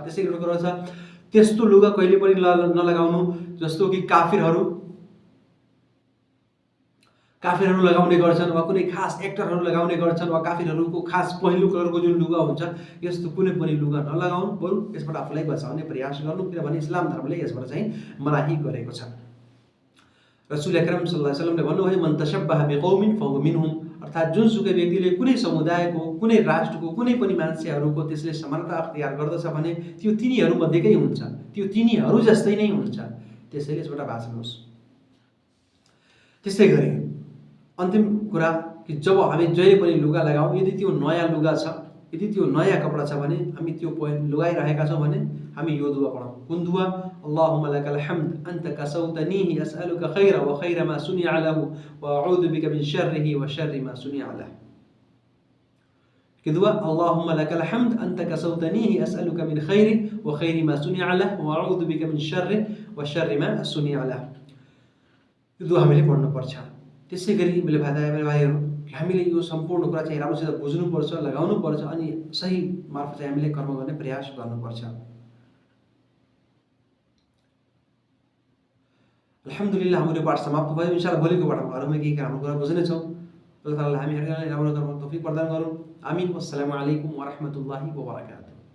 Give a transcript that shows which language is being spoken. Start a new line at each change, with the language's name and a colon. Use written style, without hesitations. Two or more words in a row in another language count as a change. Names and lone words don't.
Nepali: त्यसै गरी कुरा छ त्यस्तो लुगा कहिले पनि नलगाउनु जस्तो कि काफिरहरू लगाउने गर्छन्, वा कुनै खास एक्टरहरू लगाउने गर्छन्, वा काफिरहरूको खास पहिलो कलरको जुन लुगा हुन्छ, यस्तो कुनै पनि लुगा नलगाउनु, बरु यसबाट आफूलाई बचाउने प्रयास गर्नु, किनभने इस्लाम धर्मले यसबाट चाहिँ मनाही गरेको छ।
Arabic: رسول أكرم صلى الله عليه وسلم भन्नुभयो من تشبه بقوم فهو منهم,
Nepali: अर्थात् जुनसुकै व्यक्तिले कुनै समुदायको, कुनै राष्ट्रको, कुनै पनि मान्छेहरूको त्यसले समानता अख्तियार गर्दछ भने त्यो तिनीहरूमध्येकै हुन्छ, त्यो तिनीहरू जस्तै नै हुन्छ। त्यसैले यसबाट बाँच्नुहोस्। त्यसै गरी अन्तिम कुरा कि जब हामी जहिले पनि लुगा लगाउँ, यदि त्यो नयाँ लुगा छ, यदि त्यो नयाँ कपडा छ भने हामी त्यो लगाइरहेका छौँ भने हामी यो दुआ पढौँ। कुन दुआ?
Arabic: اللهم لك الحمد أنت كسوتنيه أسألك خيره و خير ما صنع له و أعوذ بك من شره و شر ما صنع له. कि दुआ اللهم لك الحمد أنت كسوتنيه أسألك من خيره و خير ما صنع له و أعوذ بك من شره و شر ما صنع له.
Nepali: यो दुआ हामीले पढ्नुपर्छ। त्यसै गरी मैले भाइहरू, हामीले यो सम्पूर्ण कुरा चाहिँ राम्रोसित बुझ्नुपर्छ, लगाउनुपर्छ, अनि सही मार्फत चाहिँ हामीले कर्म गर्ने प्रयास गर्नुपर्छ। अल्हम्दुलिल्लाह हाम्रो पाठ समाप्त भयो। इन्शाअल्लाह भोलिको पाठमा अरू केही राम्रो कुरा बुझ्नेछौँ। अल्लाह ताआला हामीहरूलाई राम्रो कर्म तौफिक प्रदान गरून्। आमीन।
Arabic: والسلام عليكم و رحمة الله و بركاته.